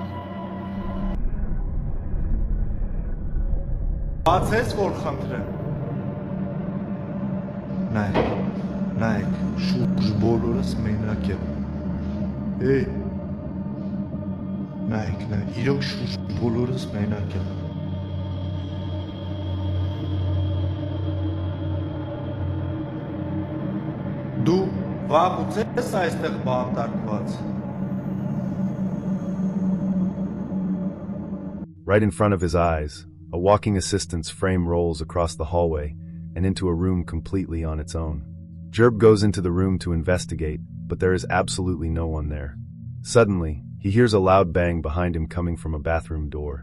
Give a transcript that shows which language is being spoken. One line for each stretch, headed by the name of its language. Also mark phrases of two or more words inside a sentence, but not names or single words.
Armenian: Բացես, որ խնդրեմ։ Նայեք, շուրջ բոլորս մենակ եմ։ Էй, նայեք, իրոք շուրջ բոլորս մենակ եմ։ Դու վաղուց ես այստեղ բանտարկված։
English: Right in front of his eyes, a walking assistant's frame rolls across the hallway and into a room completely on its own. Gerb goes into the room to investigate, but there is absolutely no one there. Suddenly, he hears a loud bang behind him coming from a bathroom door.